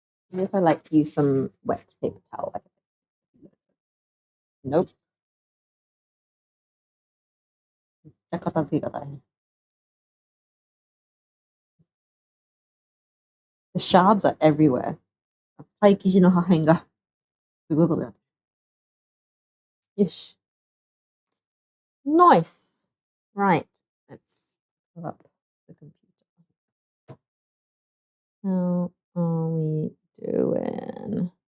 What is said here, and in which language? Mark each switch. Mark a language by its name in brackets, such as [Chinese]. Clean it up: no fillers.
[English] Maybe if I like use some wet paper towel. Nope. The shards are everywhere. [Japanese] パイ生地の破片がすごいことになってる。よし。 [English] Nice. Right. Let's pull up the computer. How are we doing?